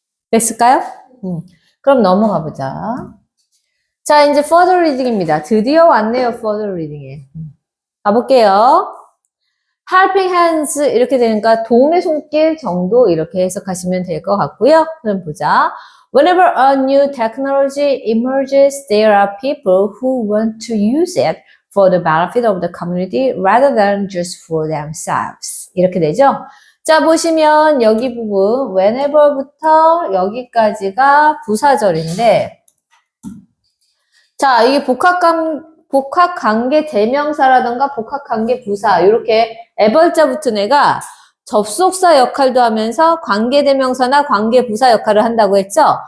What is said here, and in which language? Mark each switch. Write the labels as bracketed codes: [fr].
[ko] 됐을까요? 그럼 넘어가 보자. 자, 이제 further reading입니다. 드디어 왔네요, further reading에. 가볼게요. helping hands 이렇게 되니까 도움의 손길 정도 이렇게 해석하시면 될 것 같고요. 그럼 보자. [en] Whenever a new technology emerges, there are people who want to use it for the benefit of the community rather than just for themselves. [ko] 이렇게 되죠? 자, 보시면 여기 부분 whenever부터 여기까지가 부사절인데 자, 이게 복합관계 대명사라던가 복합관계 부사 이렇게 애벌자 붙은 애가 접속사 역할도 하면서 관계대명사나 관계부사 역할을 한다고 했죠?